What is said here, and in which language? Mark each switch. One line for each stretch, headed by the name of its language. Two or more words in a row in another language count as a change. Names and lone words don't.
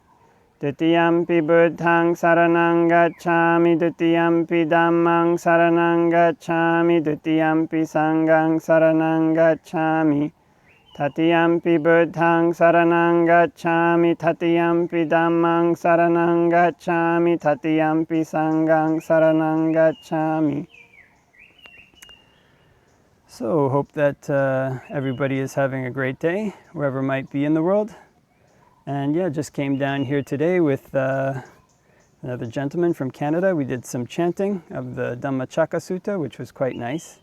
Pali: Dutiyampi Buddhaṃ saraṇaṃ gacchāmi, Dutiyampi Dhammaṃ saraṇaṃ gacchāmi, Dutiyampi Saṅghaṃ saraṇaṃ gacchāmi. Tatiyampi Buddhaṃ saraṇaṃ gacchāmi, Tatiyampi Dhammaṃ saraṇaṃ gacchāmi, Tatiyampi Saṅghaṃ saraṇaṃ gacchāmi.
English: So, hope that everybody is having a great day, wherever might be in the world. And yeah, just came down here today with another gentleman from Canada. We did some chanting of the Dhammacakka Sutta, which was quite nice.